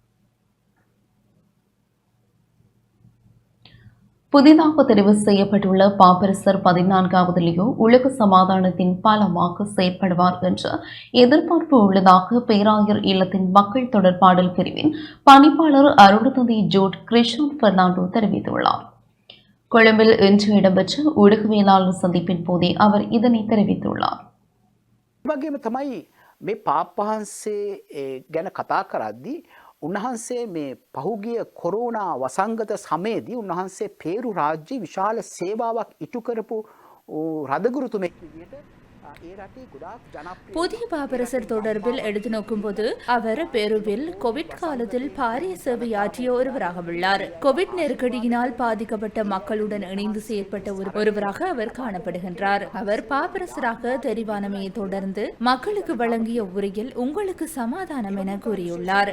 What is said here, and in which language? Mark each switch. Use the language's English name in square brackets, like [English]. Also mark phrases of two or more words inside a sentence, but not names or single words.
[Tamil] புதிதாக தெரிவு செய்யப்பட்டுள்ள பாப்பரசர் 14வது லியோ உலக சமாதானத்தின் பாலமாக செயற்படுவார் என்ற எதிர்பார்ப்பு உள்ளதாக பேராயர் இல்லத்தின் மக்கள் தொடர்பாடல் பிரிவின் பணிப்பாளர் அருள்தந்தை ஜோட் கிறிஸ்டான் பெர்னாண்டோ தெரிவித்துள்ளார். கொழும்பில் இன்று இடம்பெற்ற ஊடகவியலாளர் சந்திப்பின் போதே அவர் இதனை தெரிவித்துள்ளார். [Sinhala] වගේම තමයි මේ පාප්පහන්සේ ගැන කතා කරද්දී උන්වහන්සේ මේ පහුගිය කොරෝනා වසංගත සමයේදී උන්වහන්සේ පේරු රාජ්‍ය විශාල සේවාවක් ඉටු කරපු රදගුරුතුමෙක් විදියට [Tamil] புதிய பாப்பரசர் தொடர்பில் எடுத்து நோக்கும்போது அவர் பெருவில் கோவிட் காலத்தில் பாரிய சேவையாற்றிய ஒருவராக உள்ளார். கோவிட் நெருக்கடியினால் பாதிக்கப்பட்ட மக்களுடன் இணைந்து செயற்பட்ட ஒருவராக அவர் காணப்படுகின்றார். அவர் பாப்பரசராக தெரிவானமையை தொடர்ந்து மக்களுக்கு வழங்கிய உரையில் உங்களுக்கு சமாதானம் என கூறியுள்ளார்.